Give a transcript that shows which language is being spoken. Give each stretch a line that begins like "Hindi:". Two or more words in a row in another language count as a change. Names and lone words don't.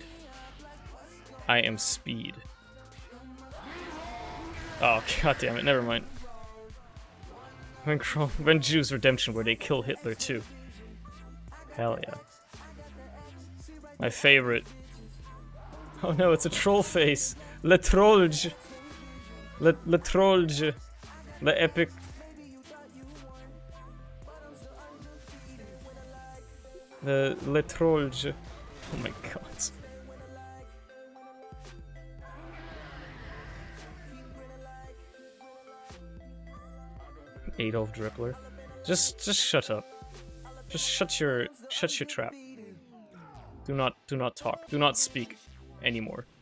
English: I am speed. Oh, god damn it, never mind. When Jews Redemption, where they kill Hitler too. Hell yeah. My favorite. Oh no, it's a troll face. Le Trollge. Le Trollge. Le epic. Le Trollge. Oh my god. Adolf Drippler. Just shut up. Just shut your trap. Do not talk. Do not speak anymore.